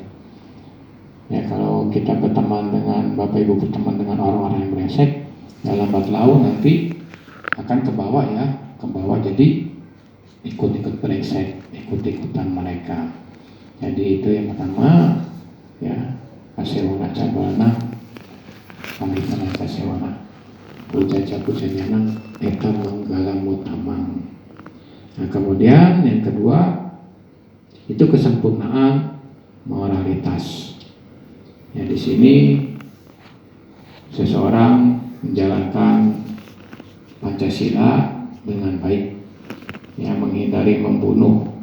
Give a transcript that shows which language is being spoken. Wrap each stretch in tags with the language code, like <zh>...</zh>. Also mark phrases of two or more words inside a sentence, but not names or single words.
<id>Ya, kalau kita berteman dengan Bapak Ibu berteman dengan orang-orang yang brengsek, ya lambat laun nanti akan ke bawah jadi ikut-ikut brengsek, ikut-ikutan mereka. Jadi itu yang pertama, ya,</id> <pi>kasewana cabalana, panggitan kasewana, pujaja pujanyana, eta manggala mutamang.</pi> <id>Nah, kemudian yang kedua itu kesempurnaan moralitas. Ya, di sini seseorang menjalankan Pancasila dengan baik, ya, menghindari membunuh.</id>